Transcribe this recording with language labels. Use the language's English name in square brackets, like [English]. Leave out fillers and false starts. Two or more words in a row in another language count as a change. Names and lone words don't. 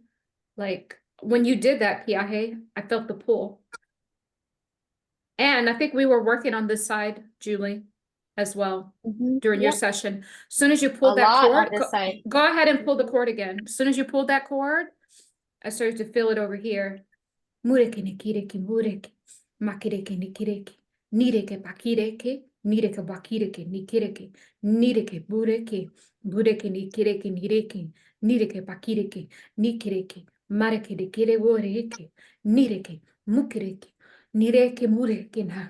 [English] Like when you did that, Piahe, I felt the pull. And I think we were working on this side, Julie, as well during your Yep, session. As soon as you a pulled that lot on cord, this side. go ahead and pull the Mhm. cord again. As soon as you pulled that cord, I started to feel it over here. Mureke nikireke mureke, makireke nikireke, nireke bakireke, nireke bakireke nikireke, nireke bureke, bureke nikireke nireke, nireke bakireke, nikireke, mareke nikire boreke, nireke, mukireke, nireke mureke na.